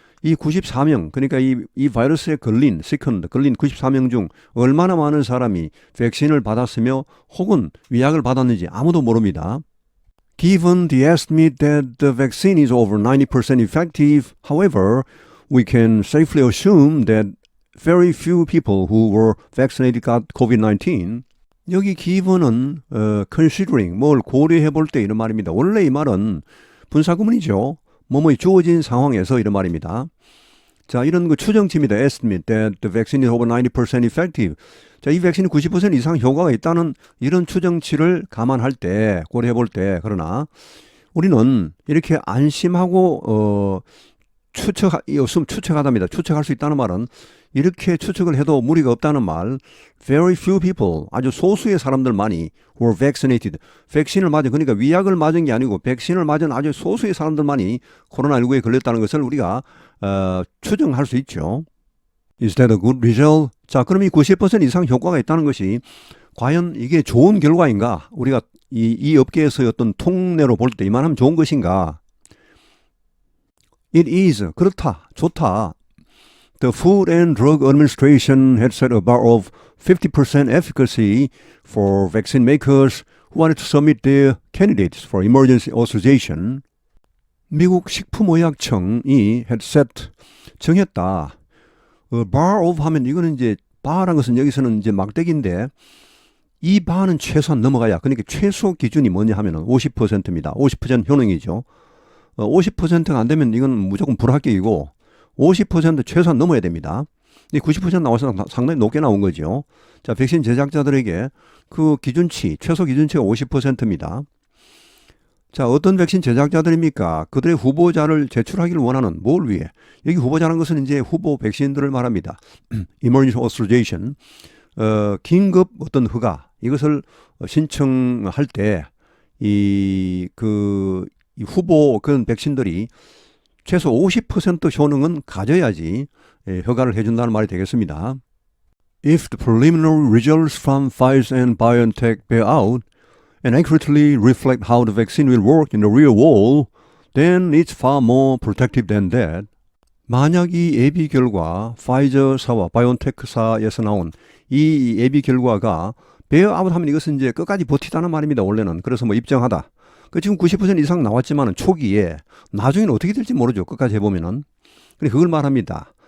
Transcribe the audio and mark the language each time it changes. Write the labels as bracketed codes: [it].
[ko] 이 94명, 그러니까 이 바이러스에 걸린 94명 중 얼마나 많은 사람이 백신을 받았으며 혹은 위약을 받았는지 아무도 모릅니다. [en] Given the estimate that the vaccine is over 90% effective, however, we can safely assume that very few people who were vaccinated got COVID-19. [ko] 여기 given은 considering, 뭘 고려해 볼 때 이런 말입니다. 원래 이 말은 분사구문이죠. 뭐뭐 주어진 상황에서 이런 말입니다. 자, 이런 그 추정치입니다. [en] Estimate that the vaccine is over 90% effective. [ko] 자, 이 백신이 90% 이상 효과가 있다는 이런 추정치를 감안할 때, 고려해 볼 때, 그러나 우리는 이렇게 안심하고 추측하답니다. 추측할 수 있다는 말은 이렇게 추측을 해도 무리가 없다는 말. [en] Very few people, [ko] 아주 소수의 사람들만이 [en] were vaccinated. [ko] 백신을 맞은, 그러니까 위약을 맞은 게 아니고 백신을 맞은 아주 소수의 사람들만이 코로나19에 걸렸다는 것을 우리가 추정할 수 있죠. [en] Is that a good result? [ko] 자, 그럼 이 90% 이상 효과가 있다는 것이 과연 이게 좋은 결과인가? 우리가 이 업계에서의 어떤 통례로 볼 때 이만하면 좋은 것인가? [en] It is. [ko] 그렇다. 좋다. [en] The Food and Drug Administration had set a bar of 50% efficacy for vaccine makers who wanted to submit their candidates for emergency authorization. [ko] 미국 식품의약청이 [en] had set, [ko] 정했다. bar of 하면 이거는 이제 bar라는 것은 여기서는 이제 막대기인데 이 bar는 최소한 넘어가야, 그러니까 최소 기준이 뭐냐 하면은 50%입니다. 50% 효능이죠. 50%가 안 되면 이건 무조건 불합격이고 50% 최소한 넘어야 됩니다. 90% 나와서 상당히 높게 나온 거죠. 자, 백신 제작자들에게 그 기준치, 최소 기준치가 50%입니다. 자, 어떤 백신 제작자들입니까? 그들의 후보자를 제출하기를 원하는, 뭘 위해? 여기 후보자라는 것은 이제 후보 백신들을 말합니다. [en] Emergency Authorization, [ko] 긴급 어떤 허가, 이것을 신청할 때 이 후보 그런 백신들이 최소 50% 효능은 가져야지 허가를 해준다는 말이 되겠습니다. [en] If the preliminary results from Pfizer and BioNTech bear out and accurately reflect how the vaccine will work in the real world, then it's far more protective than that. [ko] 만약 이 예비 결과, 파이저사와 바이온테크사에서 나온 이 예비 결과가 [en] bear out [ko] 하면 이것은 이제 끝까지 버티다는 말입니다. 원래는. 그래서 뭐 입증하다. 지금 90% 이상 나왔지만은 초기에 나중에는 어떻게 될지 모르죠. 끝까지 해보면은. 근데 그걸 말합니다.